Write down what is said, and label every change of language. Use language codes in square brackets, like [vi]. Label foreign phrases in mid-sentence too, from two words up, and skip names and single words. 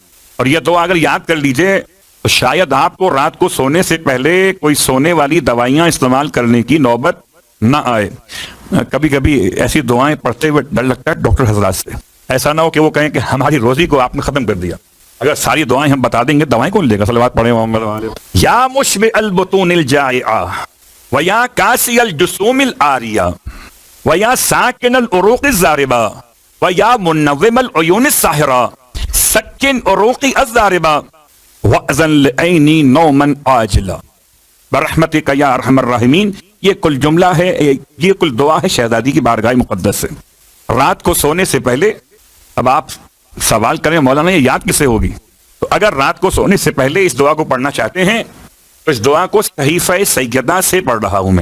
[ur] اور یہ دعا اگر یاد کر لیجئے تو شاید آپ کو رات کو سونے سے پہلے کوئی سونے والی دوائیاں استعمال کرنے کی نوبت نہ آئے. کبھی کبھی ایسی دعائیں پڑھتے ہوئے ڈر لگتا ہے ڈاکٹر حضرات سے، ایسا نہ ہو کہ وہ کہیں کہ ہماری روزی کو آپ نے ختم کر دیا. اگر ساری دعائیں ہم بتا دیں گے دوائیں کون لے گا. صلوات پڑھیں محمد علیہ. [ar] یا مشبع البطون الجائعہ ویا کاسی الجسوم العاریہ ویا ساکن العروق الضاربہ ویا منوم العیون الساحرہ سکن عروقی الضاربہ وأذن لعینی نوما عاجلا برحمتک یا ارحم الراحمین. [ur] یہ کل جملہ ہے، یہ کل دعا ہے شہزادی کی بارگاہ مقدس سے رات کو سونے سے پہلے. اب آپ سوال کریں مولانا یہ یاد کسے ہوگی؟ تو اگر رات کو سونے سے پہلے اس دعا کو پڑھنا چاہتے ہیں تو اس دعا کو صحیفہ سیدہ سے پڑھ رہا ہوں میں.